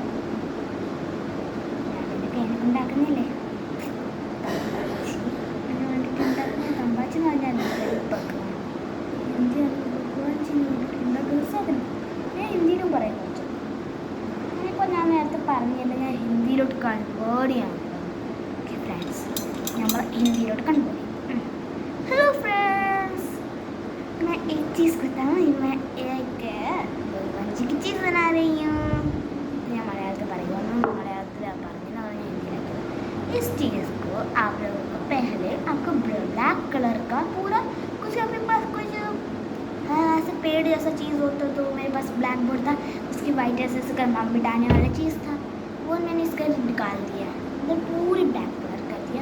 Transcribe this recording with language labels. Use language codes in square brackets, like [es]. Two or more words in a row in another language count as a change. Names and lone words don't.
[ml] ഞാനിൻ്റെ കൈ ഉണ്ടാക്കുന്നില്ലേ ഹിന്ദിയിലും പറയാൻ പറ്റും. ഇപ്പോൾ ഞാൻ നേരത്തെ പറഞ്ഞില്ല, ഞാൻ ഹിന്ദിയിലോട്ട് കൺവേർട്ട് ചെയ്യാൻ. ഓക്കെ ഫ്രണ്ട്സ്, നമ്മൾ ഹിന്ദിയിലോട്ട് കൺവേർട്ട് ചെയ്യും. [hi] हेलो फ्रेंड्स, मैं एक चीज़ बताऊँ. मैं एक बंजी की चीज़ बना रही हूँ. [ml] ഞാൻ മലയാളത്തിൽ പറയുന്നു. മലയാളത്തിൽ പറഞ്ഞാൽ ഹിന്ദിയിലാക്കി. [hi] इस चीज़ को आप लोगों को पहले आपको [en] black colour [hi] का पूरा कुछ अपने पास कुछ ऐसे पेड़ जैसा चीज़ होता तो मेरे पास [en] black board [hi] था. उसकी वाइट ऐसे मिटाने वाला चीज़ था. वो मैंने इसका निकाल दिया. इधर पूरी [en] black colour [hi] कर दिया.